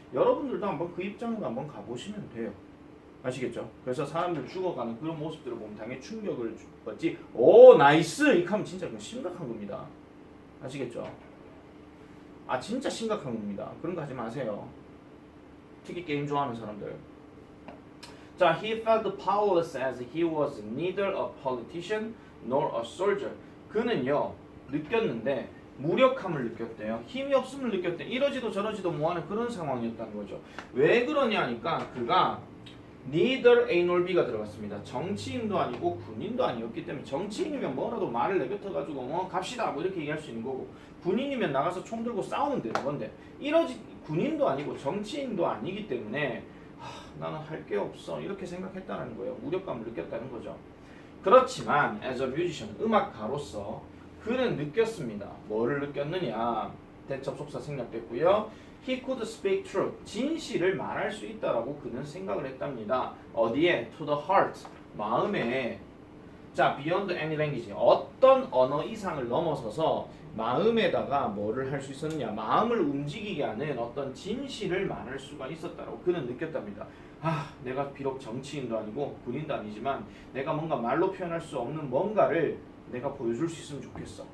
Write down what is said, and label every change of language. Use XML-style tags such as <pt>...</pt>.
<ko>여러분들도 한번 그 입장으로 한번 가보시면 돼요. 아시겠죠? 그래서 사람들 죽어가는 그런 모습들을 보면 당연히 충격을 받지. 오, 나이스! 이렇게 하면 진짜 심각한 겁니다. 아시겠죠? 아, 진짜 심각한 겁니다. 그런 거 하지 마세요. 특히 게임 좋아하는 사람들.</ko> <en>자, he felt powerless as he was neither a politician nor a soldier.</en> <ko>그는요, 느꼈는데 무력함을 느꼈대요. 힘이 없음을 느꼈대. 이러지도 저러지도 뭐하는 그런 상황이었다는 거죠. 왜 그러냐니까 그가 neither A nor B가 들어갔습니다. 정치인도 아니고 군인도 아니었기 때문에 정치인이면 뭐라도 말을 내뱉어가지고 갑시다 뭐 이렇게 얘기할 수 있는 거고 군인이면 나가서 총 들고 싸우면 되는 건데 군인도 아니고 정치인도 아니기 때문에 나는 할 게 없어 이렇게 생각했다는 거예요. 무력감을 느꼈다는 거죠. 그렇지만</ko> <en>as a musician,</en> <ko>음악가로서 그는 느꼈습니다. 뭐를 느꼈느냐? 대접속사 생략됐고요.</ko> <en>He could speak truth,</en> <ko>진실을 말할 수 있다라고 그는 생각을 했답니다. 어디에?</ko> <en>To the heart,</en> <ko>마음에. 자,</ko> <en>beyond any language,</en> <ko>어떤 언어 이상을 넘어서서 마음에다가 뭐를 할 수 있었느냐? 마음을 움직이게 하는 어떤 진실을 말할 수가 있었다라고 그는 느꼈답니다. 내가 비록 정치인도 아니고 군인도 아니지만 내가 뭔가 말로 표현할 수 없는 뭔가를 내가 보여줄 수 있으면 좋겠어.</ko>